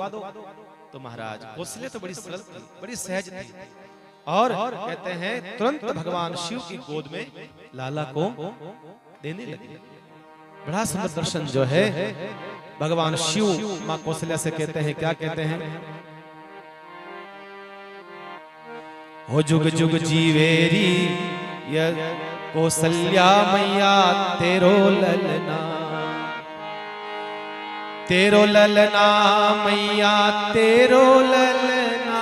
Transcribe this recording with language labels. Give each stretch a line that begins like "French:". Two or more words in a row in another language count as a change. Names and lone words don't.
Hindi: तो महाराज कौशल्या तो बड़ी सरल थी, बड़ी सहज थी, और कहते हैं तुरंत भगवान शिव की गोद में लाला को देने लगे। बड़ा सुंदर दर्शन जो है भगवान शिव माँ कौशल्या से कहते हैं, क्या कहते हैं?
Braj: हो जुग जुग जीवेरी कौसल्या मैया तेरो ललना, तेरो ललना मैया तेरो ललना,